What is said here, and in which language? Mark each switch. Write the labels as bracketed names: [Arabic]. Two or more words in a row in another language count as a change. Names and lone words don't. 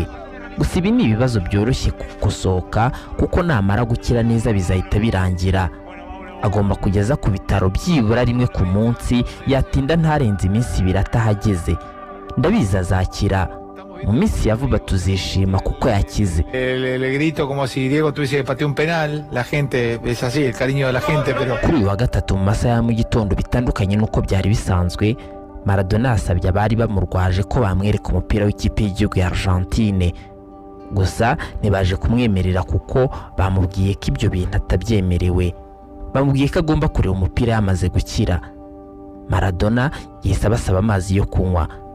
[Kinyarwanda] Gusa ibi ni ibibazo byoroshye gukosoka kuko namara gukira neza bizahita birangira. Agomba kugeza ku bitaro byibura rimwe ku munsi, yatinda ntarenze iminsi 2 atahageze. Ndabizi azakira, mu minsi ya vuba tuzishima kuko yakize. [Spanish] Le grito como si Diego tuviese pateado un penal, la gente es así, el cariño de la gente, pero [Kinyarwanda] kuri uyu wa 3 mu masaha ya mu gitondo bitandukanye nuko byari bisanzwe, Maradona yasabye abari bamurwaje ko bamwereka umupira w'ikipe y'igihugu ya Argentine. Gusa ntibaje kumwemerera kuko bamubwiye ko ibyo bintu atabyemerewe. Bamubwiye ko agomba kureba umupira yamaze gukira. Maradona yahise abasaba amazi yo kunywa.